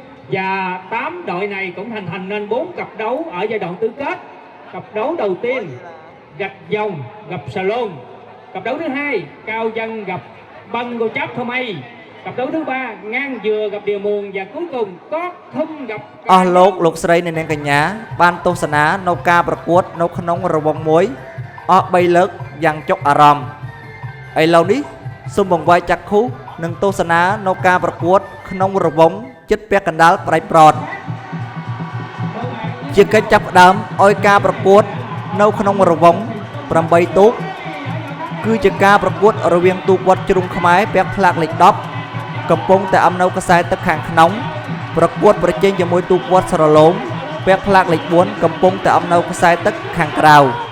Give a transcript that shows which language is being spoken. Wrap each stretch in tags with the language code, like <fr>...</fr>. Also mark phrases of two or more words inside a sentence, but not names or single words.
<vi>Và 8 đội này cũng thành nên 4 cặp đấu ở giai đoạn tứ kết. cặp đấu đầu tiên Gạch Dòng gặp Salon. Cặp đấu thứ hai Cao Dân gặp Băng Go Chap Thomay. Cặp đấu thứ ba Ngang Dừa gặp Điều Muôn. Và cuối cùng có Thâm gặp</vi> <km>អស់លោកលោកស្រីអ្នកនាងកញ្ញាបានទស្សនានៅការប្រកួតនៅក្នុងរង្វង់មួយអស់3លើកយ៉ាងចុកអារម្មណ៍ឥឡូវនេះសូមបង្វែរចាក់ខុសនិងទស្សនានៅការប្រកួតក្នុងរង្វង់ចិត្តពាក់កណ្ដាលប្រៃប្រត ជាកិច្ចចាប់ផ្ដើមឲ្យការប្រកួតនៅក្នុងរង្វង់8ទូកគឺជាការប្រកួតរវាងទូកវត្តជ្រុងខ្មែរពាក់ផ្លាកលេខ10កំពុងតែអំនៅខ្សែទឹកខាងក្នុងប្រកួតប្រជែងជាមួយទូកវត្តស្រឡូមពាក់ផ្លាកលេខ4កំពុងតែអំនៅខ្សែទឹកខាងក្រៅ</km>